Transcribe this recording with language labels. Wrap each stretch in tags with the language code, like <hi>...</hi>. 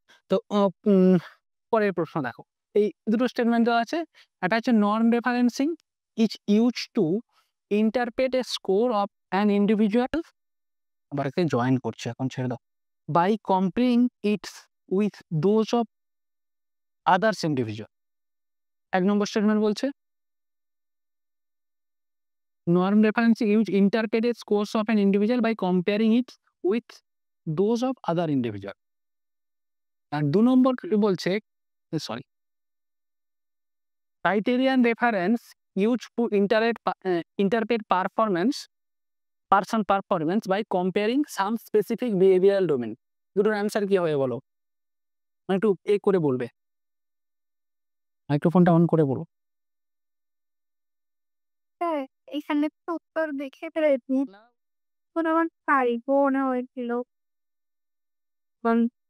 <bn>তো পরের প্রশ্ন দেখো। এই দুটো স্টেটমেন্ট দেওয়া আছে। একটা হচ্ছে</bn> <en>non referencing is used to interpret a score of an individual,</en> <bn>আবার এখানে জয়েন করছে, এখন ছেড়ে দাও,</bn> <en>By comparing its with those of others individual.</en> <bn>1 number statement বলছে</bn> <en>norm reference use interpreted scores of an individual by comparing it with those of other individual।</en> <bn>আর 2 নম্বর বলছে sorry,</bn> <en>criterion reference used to interpret person performance by comparing some specific behavioral domain।</en> <bn>দুটোর answer কি হবে বলো? একটু করে বলবে, মাইক্রোফোনটা on করে বলো। হ্যাঁ, এখানে তো উত্তর দেখে ফেলেছি। এখন আমার পারিবো না হয়েছিল। কারণ</bn>